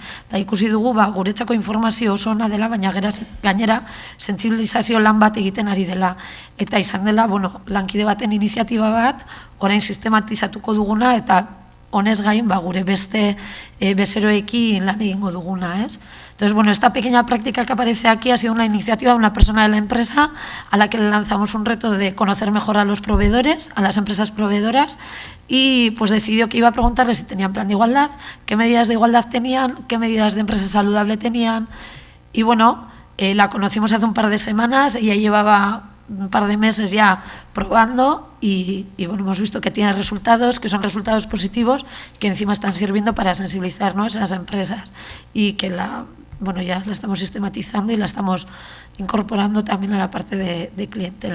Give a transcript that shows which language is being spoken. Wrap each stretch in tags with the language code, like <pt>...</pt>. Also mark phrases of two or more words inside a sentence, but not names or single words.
<eu>Eta ikusi dugu guretzako informazio oso ona dela, baina gainera sentsibilizazio lan bat egiten ari dela. Eta izan dela, lankide baten iniziatiba bat, orain sistematizatuko duguna eta honez gain gure beste bezeroekin lan egingo duguna, ez?</eu> <es>Entonces, esta pequeña práctica que aparece aquí ha sido una iniciativa de una persona de la empresa a la que le lanzamos un reto de conocer mejor a los proveedores, a las empresas proveedoras, y pues decidió que iba a preguntarles si tenían plan de igualdad, qué medidas de igualdad tenían, qué medidas de empresa saludable tenían, y la conocimos hace un par de semanas, ella llevaba un par de meses ya probando y hemos visto que tiene resultados, que son resultados positivos, que encima están sirviendo para sensibilizarnos a las empresas y que ya la estamos sistematizando y la estamos incorporando también a la parte de clientela.</es>